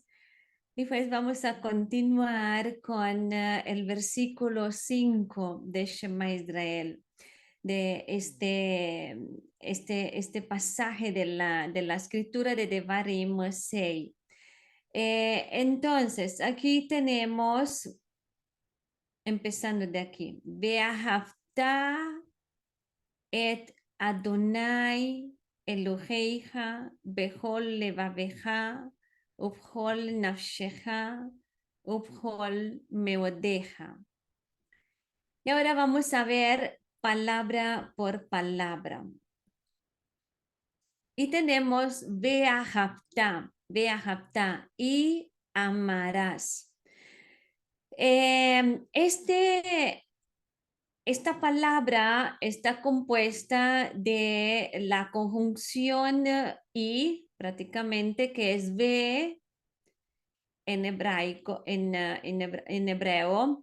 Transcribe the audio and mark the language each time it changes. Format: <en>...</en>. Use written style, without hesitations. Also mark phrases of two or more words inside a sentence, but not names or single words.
<es>Y pues vamos a continuar con el versículo 5 de</es> <he>שמע ישראל,</he> <es>de este pasaje de la escritura de Devarim 6. Entonces, aquí tenemos, empezando de aquí,</es> <he>ואהבת את אדני אלהיך בכל לבבך ובכל נפשך ובכל מאדך.</he> <es>Y ahora vamos a ver palabra por palabra. Y tenemos beahapta, beahapta y amarás. Esta palabra está compuesta de la conjunción y prácticamente que es ve en hebraico, en hebreo.</es>